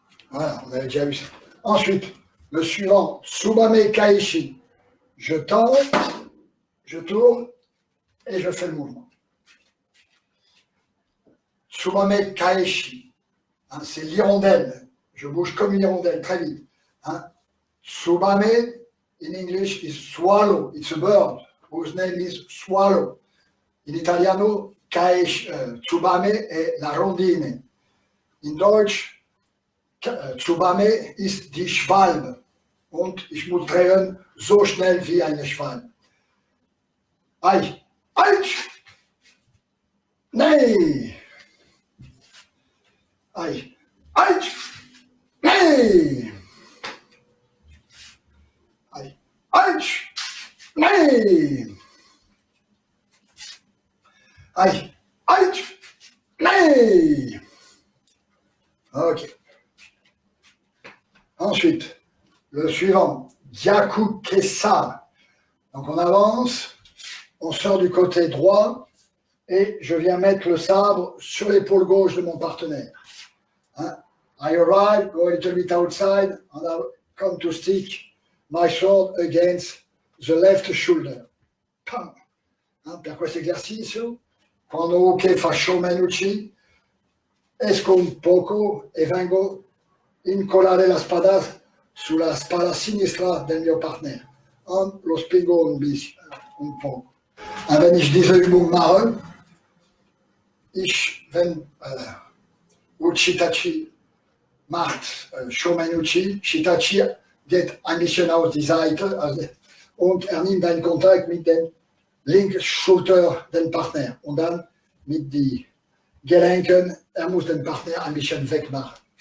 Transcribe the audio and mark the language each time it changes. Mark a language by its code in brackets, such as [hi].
[fr] Voilà, on avait déjà vu ça. Ensuite, le suivant, Tsubame Kaishi. Je tends, je tourne et je fais le mouvement. Tsubame Kaishi. Hein, c'est l'hirondelle. Je bouge comme une hirondelle, très vite. Hein. [en] Tsubame, in English, is swallow. It's a bird whose name is swallow. [it] In italiano, Tsubame è la rondine. [de] In Deutsch, Tsubame ist die Schwalbe. Und ich muss drehen so schnell wie eine Schwalbe. Aïe, aïe, nee. Aïe, aïe, nee. Aïe, aïe, nee. Aïe, aïe, nee. Ok. [fr] Ensuite, le suivant, Gyaku Kessa. Donc on avance, on sort du côté droit et je viens mettre le sabre sur l'épaule gauche de mon partenaire. Hein? [en] I arrive, go a little bit outside, and I come to stick my sword against the left shoulder. Pam. [it] Hein, per questo esercizio, quando che faccio menucci, esco un poco e vengo incollare la spada sulla spalla sinistra del mio partner. Lo spingo un po'. [de] Und wenn ich diese Übung mache, wenn Uchitachi macht Shomenuchi, Shitachi geht ein bisschen auf die Seite und nimmt einen Kontakt mit dem linken Schulter den Partner und dann mit den Gelenken, muss den Partner ein bisschen wegmachen.